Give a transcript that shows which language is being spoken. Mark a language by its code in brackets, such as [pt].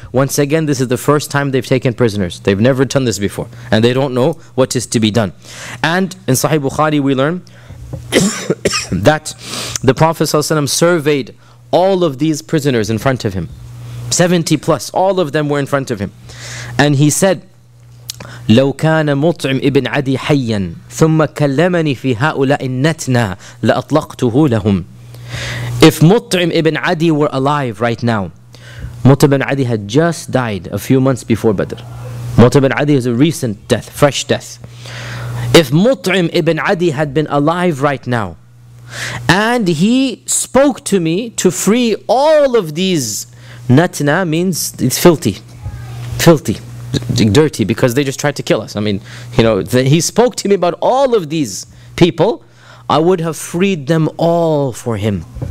[en] Once again, this is the first time they've taken prisoners. They've never done this before, and they don't know what is to be done. And in Sahih Bukhari we learn that the Prophet ﷺ surveyed all of these prisoners in front of him. 70 plus, all of them were in front of him. And he said, [ar] لو كان مطعم ابن عدي حيا ثم كلمني في هؤلاء النتنى لأطلقته لهم. [en] If Mut'im ibn Adi were alive right now, Mut'im ibn Adi had just died a few months before Badr. Mut'im ibn Adi is a recent death, fresh death. If Mut'im ibn Adi had been alive right now, and he spoke to me to free all of these, natna means it's filthy, dirty, because they just tried to kill us. I mean, he spoke to me about all of these people, I would have freed them all for him.